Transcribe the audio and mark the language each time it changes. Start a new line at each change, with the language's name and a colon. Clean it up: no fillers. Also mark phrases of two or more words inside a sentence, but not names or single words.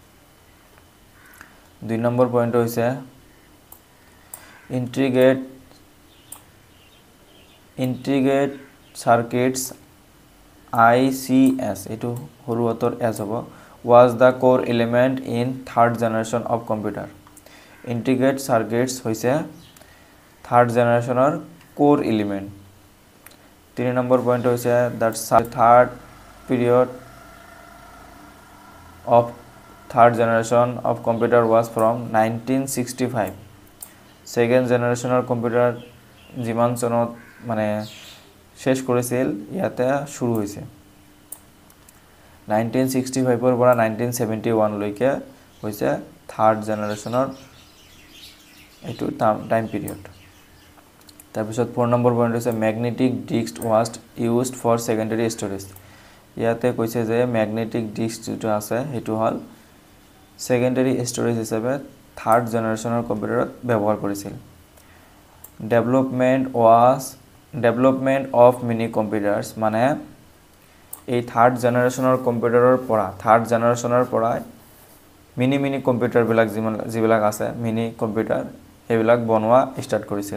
Assamese: 2 নম্বৰ পইণ্ট হৈছে
English: integrate circuits
Assamese: ICS, এইটো সৰু হাতৰ S হ'ব,
English: was the core element in third generation of computer. integrate circuits
Assamese: হৈছে থাৰ্ড জেনাৰেশ্যনৰ
English: core element.
Assamese: 3 নম্বৰ পইণ্ট হৈছে
English: that third period of third generation of computer was from 1965. Second generation of computer
Assamese: যিমান চনত মানে শেষ কৰিছিল ইয়াতে শুরু হৈছে। 1965 ৰ পৰা 1971 লৈকে হৈছে থাৰ্ড জেনাৰেশ্যনৰ এইটো
English: time period.
Assamese: তাৰপিছত 4 নম্বৰ পইণ্ট হৈছে
English: ম্যাগনেটিক ডিস্ক was used for secondary storage.
Assamese: ইয়াতে কৈছে যে
English: magnetic disk
Assamese: যেটো আছে হেতু হল
English: secondary storage
Assamese: হিচাপে থাৰ্ড জেনাৰেশ্যনৰ কম্পিউটাৰত ব্যৱহাৰ কৰিছিল।
English: development of mini computers,
Assamese: মানে এই থাৰ্ড জেনাৰেশ্যনৰ কম্পিউটাৰৰ পৰা
English: mini computer
Assamese: বিলাক যিবিলাক আছে
English: mini computer
Assamese: এইবিলাক বনোৱা ষ্টাৰ্ট কৰিছিল।